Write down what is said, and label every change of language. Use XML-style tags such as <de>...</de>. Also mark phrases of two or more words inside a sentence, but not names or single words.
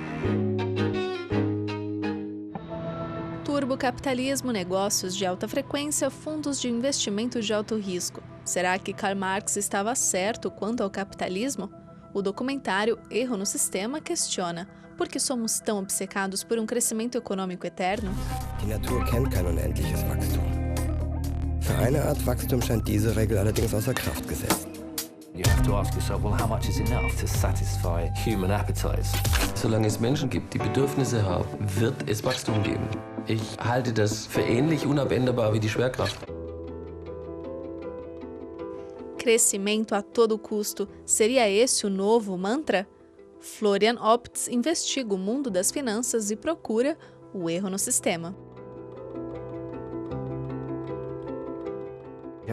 <pt>Turbocapitalismo, negócios de alta frequência, fundos de investimento de alto risco. Será que Karl Marx estava certo quanto ao capitalismo? O documentário Erro no Sistema questiona: por que somos tão obcecados por um crescimento econômico eterno?</pt> <de>Die Natur kennt kein unendliches Wachstum. Für eine Art Wachstum scheint diese Regel allerdings außer Kraft gesetzt.</de> <en>You have to ask yourself, well, how much is enough to satisfy human appetites?</en> <de>Solange es Menschen gibt, die Bedürfnisse haben, wird es Wachstum geben. Ich halte das für ähnlich unabänderbar wie die Schwerkraft.</de> <pt>Crescimento a todo custo. Seria esse o novo mantra? Florian Opitz investiga o mundo das finanças e procura o erro no sistema.</pt>